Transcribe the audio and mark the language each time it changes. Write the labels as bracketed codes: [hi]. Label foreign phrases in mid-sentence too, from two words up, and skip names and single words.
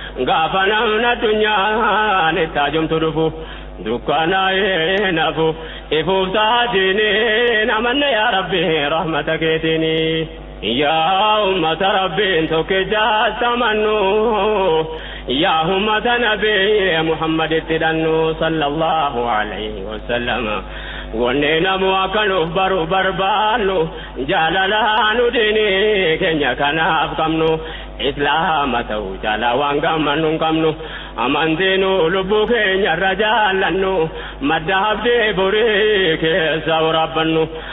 [om] Gaafa namni addunyaan itti hajumtu dhufu. Dukkanaa'ee nafu. Ifuuf taatiini namanne yaa Rabbi rahmata keetiini. Yaa ummata Rabbiin tokkicha tamannu. Yaa ummata Nabii Muhammad itti hidhannu [ar] صلى الله عليه وسلم. [om] Wanni namu akka nuuf baru barbaannu. Jaalala nu diini keenya kanaaf qabnu. Islaama ta'uu jaalaa waan gammannu hin qabnu. Amantii nu lubbuu keenya irra jaallannu. Madda abdii burii keessa waraabbannu.